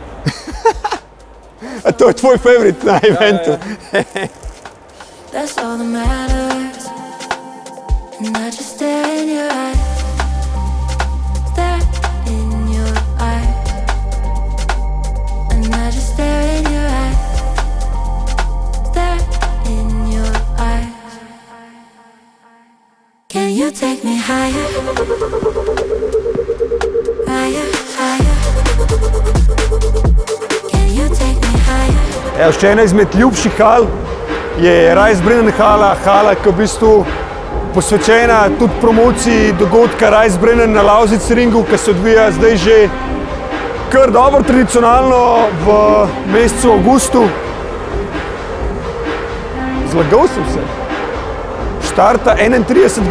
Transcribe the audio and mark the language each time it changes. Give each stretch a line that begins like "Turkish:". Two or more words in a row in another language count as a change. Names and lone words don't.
Slovenian: A to je tvoj favorit na eventu?
English: That's all that matters. And I just stare in your eyes. Stare in your eyes. And I just stare in your eyes. Stare in your eyes. Can you take me higher? Higher, higher. Can you take me higher?
Slovenian: Še ena izmed ljubših hal je Reisbrennen hala, ki je v bistvu posvečena tudi promociji dogodka Reisbrennen na Lausitz ringu, ki se odvija zdaj že kar dobro tradicionalno v mesecu avgustu. Zlagal sem se. Štarta 31.